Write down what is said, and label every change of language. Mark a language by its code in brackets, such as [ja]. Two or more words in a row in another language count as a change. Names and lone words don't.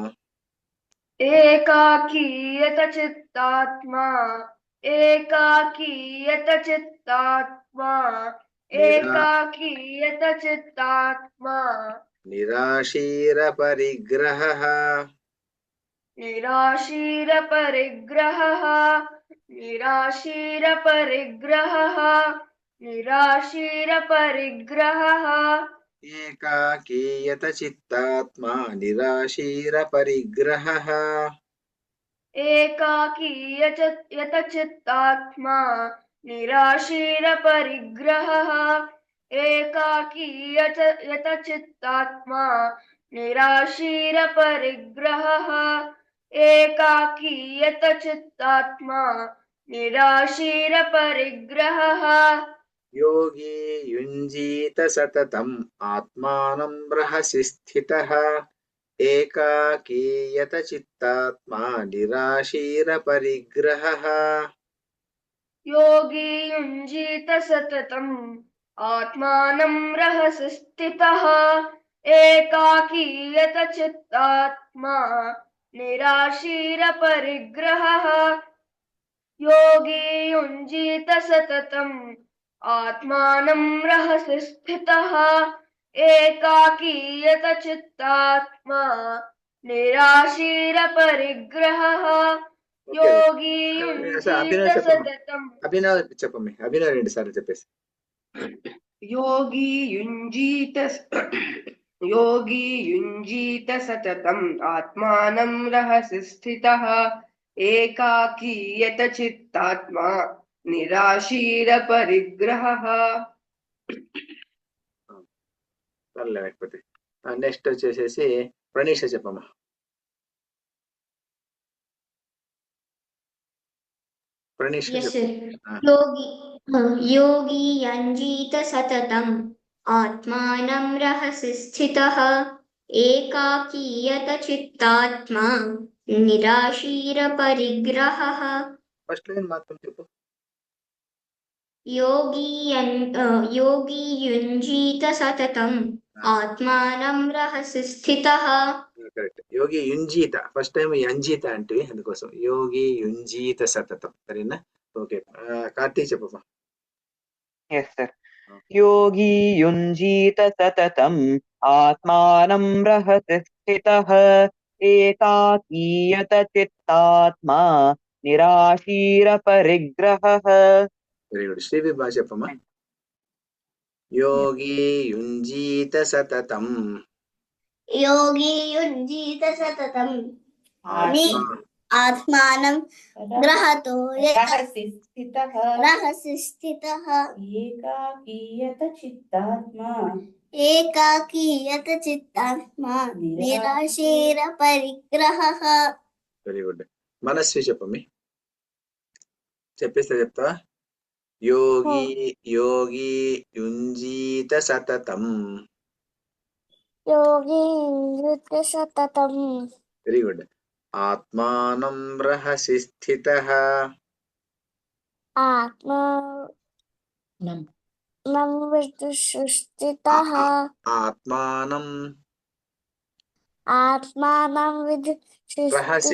[sa] एकाकीयत चित्तात्मा एकाकीयत चित्तात्मा एकाकीयत चित्तात्मा నిరాశీర పరిగ్రహః निराशीर परिग्रहः निराशीर परिग्रहः निराशीर परिग्रहः ఏకాకీయత చిత్తాత్మా నిరాశీర పరిగ్రహః एकाकीयत चित्तात्मा निराशीर परिग्रहः एकाकीयत चित्तात्मा निराशीर परिग्रहः एकाकीयत चित्तात्मा निराशीर परिग्रहः యోగి యుంజీత సతతం ఆత్మానం రహసి స్థితః ఏకాకీయత చిత్తాత్మా నిరాశీర పరిగ్రహః. योगी युञ्जीत सततम् आत्मानं रहसि स्थितः एकाकीयत चित्तात्मा निराशीर परिग्रहः योगी युञ्जीत सततम् आत्मानं रहसि स्थितः एकाकीयत चित्तात्मा निराशीर परिग्रहः योगी युञ्जीत सततम् [te] అభినవ్ చెప్పమ్మి. అభినవ్ 2 సార్లు చెప్పేసి. [sa] योगी युञ्जीत सततम् आत्मानं रहसि स्थितः एकाकीयत चित्तात्मा निराशीर परिग्रहः. [te] లేకపోతే నెక్స్ట్ వచ్చేసేసి ప్రణీష చెప్పమ్మా. ప్రణీష [en] Yes, sir. [sa] योगी युञ्जीत सततम् आत्मानं रहसि स्थितः एकाकीयत चित्तात्मा निराशीर परिग्रहः. [en] first line [te] మాత్రం చెప్పు. [sa] योगी युञ्जीत सततम् आत्मानं रहसि स्थितः. [en] కరెక్ట్. [sa] యోగి యుంజీత [en] first time [te] యంజీత అంటే అందుకోసం [sa] యోగి యుంజీత సతతం. [te] సరేనా? ఓకే. కార్తీక్ చెప్పమ్మా. [en] Yes, sir. [sa] योगी युञ्जीत सततम् आत्मानं रहसि स्थितः एकाकीयत चित्तात्मा निराशीर परिग्रहः. [en] very good. [te] శ్రీవి బాగా చెప్పమ్మా. [sa] యోగి యుంజీత సతతం योगी युञ्जीत सततम् आत्मानं ग्रहतो रहसि स्थितः रहसि स्थितः एकाकीयत चित्तात्मा एकाकीयत चित्तात्मा निराशीर परिग्रहः. [en] very good. [te] మనస్వి చెప్పమ్మి. చెప్పేస్తే చెప్తావా? [sa] యోగి యుంజీత సతతం योगी युञ्जीत सततम् [en] very good. [sa] ఆత్మానం రహసి స్థితః. आत्मानं विदुषुस्थितः ఆత్మానం आत्मानं రహసి